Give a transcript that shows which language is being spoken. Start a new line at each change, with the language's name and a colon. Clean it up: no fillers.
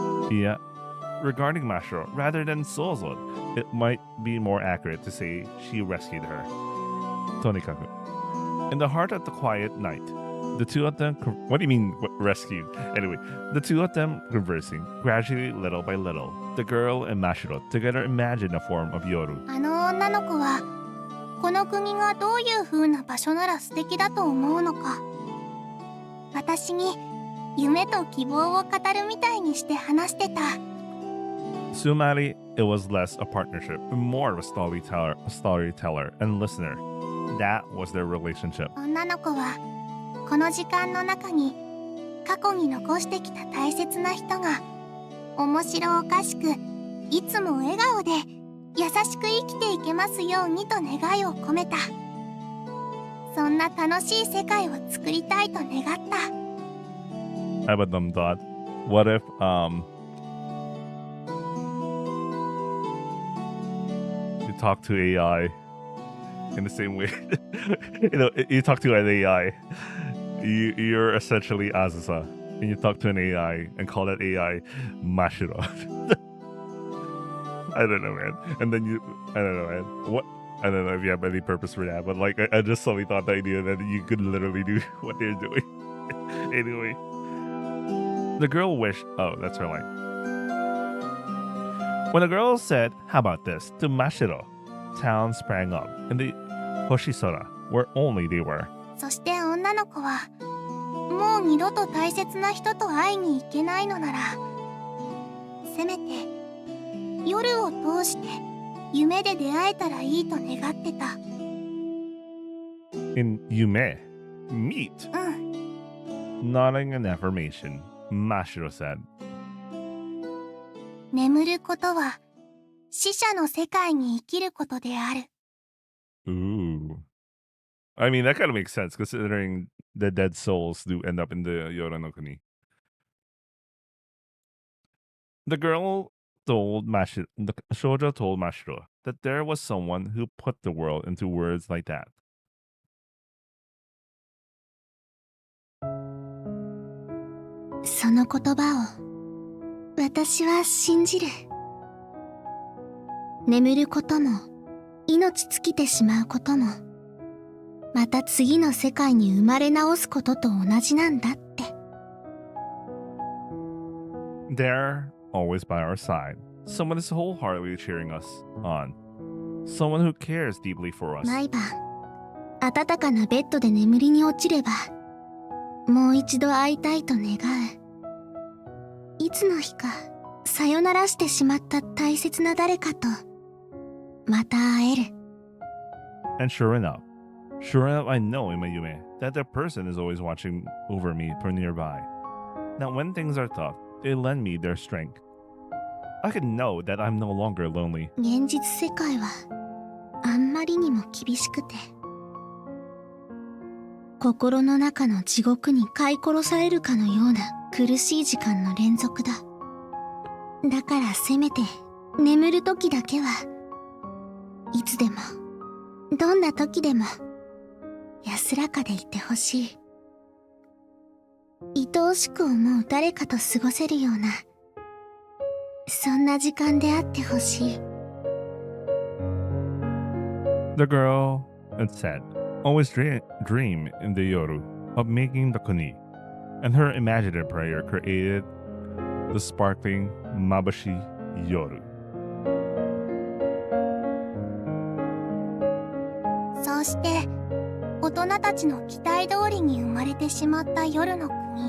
English: Yeah, regarding Mashiro, rather than Sozo, it might be more accurate to say she rescued her.
Japanese: Tonikaku.
English: In the heart of the quiet night, The two of them. What do you mean rescued? Anyway, the two of them conversing gradually, little by little. The girl and Mashiro together imagine a form of Yoru.
Japanese: あの女の子はこの国がどういう風な場所なら素敵だと思うのか、私に夢と希望を語るみたいにして話してた。
English: Sumari, it was less a partnership, more of a storyteller and listener. That was their relationship.
Japanese: 女の子はこの時間の中に過去に残してきた大切な人が面白おかしくいつも笑顔で優しく生きていけますようにと願いを込めた。そんな楽しい世界を作りたいと願った。
English: I have a dumb thought. What if you talk to AI in the same way? You talk to an AI. You're essentially Azusa, and you talk to an AI and call that AI Mashiro. I don't know, man. And then I don't know, man. What? I don't know if you have any purpose for that, but like, I just suddenly thought the idea that you could literally do what they're doing. Anyway, the girl wished. Oh, that's her line. When the girl said, "How about this?" to Mashiro, town sprang up in the Hoshisora, where only they were.
Japanese: そして女の子はもう二度と大切な人と会いに行けないのなら、せめて夜を通して夢で出会えたらいいと願ってた。
English: In Yume, meet.
Japanese: うん、
English: Nodding in affirmation, Mashiro said.
Japanese: 眠ることは死者の世界に生きることである。 Ooh.
English: I mean, that kind of makes sense considering the dead souls do end up in the Yora no Kuni. The shoujo told Mashiro that there was someone who put the world into words like that.
Japanese: その言葉を私は信じる。眠ることも命尽きてしまうこともまた次の世界に生まれ直すことと同じなんだって。
English: There, always by our side, someone is wholeheartedly cheering us on. Someone who cares deeply for us.
Japanese: 毎晩暖かなベッドで眠りに落ちればもう一度会いたいと願う。いつの日かさよならしてしまった大切な誰かとまた会える。
English: And sure enough, I know in my Yume that the person is always watching over me from nearby. Now when things are tough, they lend me their strength. I can know that I'm no longer lonely.
Japanese: 現実世界はあんまりにも厳しくて心の中の地獄に飼い殺されるかのような苦しい時間の連続だ。だからせめて眠る時だけはいつでもどんな時でも安らかでいてほしい。愛おしく思う誰かと過ごせるようなそんな時間であってほしい。
English: The girl, it said, always dream in the Yoru of making the Kuni, and her imaginative prayer created the sparkling Mabushi Yoru.
Japanese: そうして大人たちの期待通りに生まれてしまった夜の国。